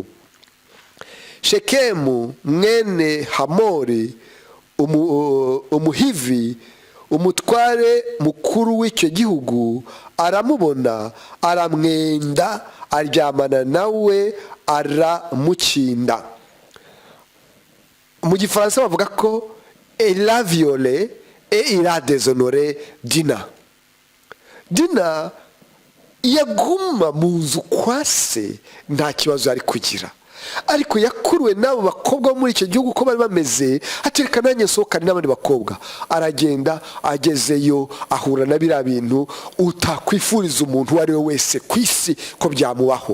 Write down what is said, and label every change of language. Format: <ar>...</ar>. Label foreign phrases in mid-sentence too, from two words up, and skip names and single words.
<rw>Shekemu mwene Hamori umuhivi, umutware mukuru w'icyo gihugu, aramubona, aramwenda, aryamana nawe, aramukinda. Mu gifaransa bavuga ko</rw> <fr>elle a violé et il a déshonoré Dina.</fr> <rw>Dina yaguma mu nzu kwa se nta kibazo ari kugira, ariko yakuruwe n'abo bakobwa muri icyo gihugu ko bari bameze, atereka nanjye nsohokane n'abandi bakobwa. Aragenda, agezeyo ahura na biriya bintu utakwifuriza umuntu uwo ari we wese ku isi ko byamubaho.</rw>